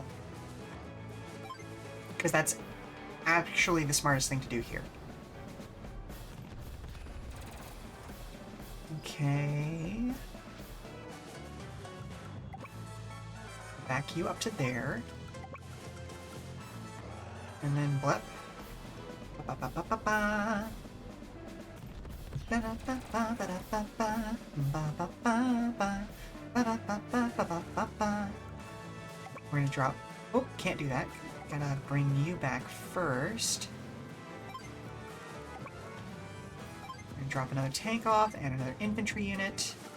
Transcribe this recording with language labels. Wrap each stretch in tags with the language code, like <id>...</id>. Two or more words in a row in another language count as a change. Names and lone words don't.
<en>Because that's actually the smartest thing to do here. Okay. Back you up to there. And then blep. Ba-ba-ba-ba-ba. We're gonna drop... Oh, can't do that. Gotta bring you back first. We're gonna drop another tank off and another infantry unit.</en>